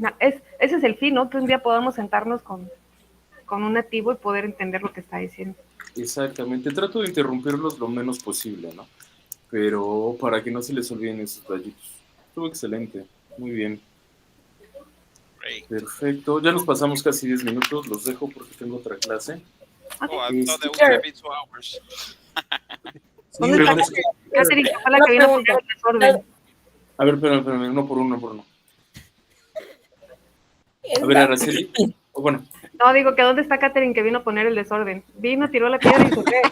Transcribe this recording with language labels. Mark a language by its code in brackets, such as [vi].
[es] Ese es el fin, ¿no? Que un día podamos sentarnos con un nativo y poder entender lo que está diciendo. Exactamente. Trato de interrumpirlos lo menos posible, ¿no? Pero para que no se les olviden esos detallitos. Estuvo excelente. Muy bien. Perfecto. Ya nos pasamos casi 10 minutos. Los dejo porque tengo otra clase. [en] Oh, I thought that was going to be 2 hours. [es] ¿Dónde está Catherine? Fue la que vino por el desorden. A ver, espérame, uno por uno. A ver, Araceli. Oh, bueno, No, digo que ¿dónde está Catherine que vino a poner el desorden? Vino, tiró la piedra y se fue.